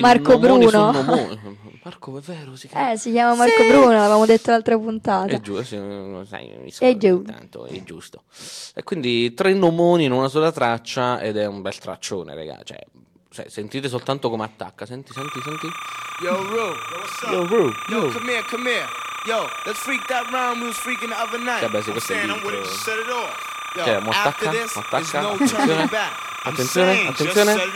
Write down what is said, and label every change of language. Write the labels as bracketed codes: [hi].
[it] Marco Bruno. Marco, è vero, si chiama? Si chiama Marco, sì. Bruno, l'avevamo detto l'altra puntata. È giusto, sai, mi scordo ogni tanto, è giusto. E quindi tre nomoni in una sola traccia ed è un bel traccione, raga. Cioè, se, sentite soltanto come attacca. Senti, senti, senti. [en] Yo, Ru. Yo, what's up? Yo, Ru. Yo, yo, come here, come here. Yo, let's freak that round we was freaking the other night. [it] Vabbè, sì, questo è il beat. Cioè, mo attacca, attacca, attenzione, attenzione, attenzione.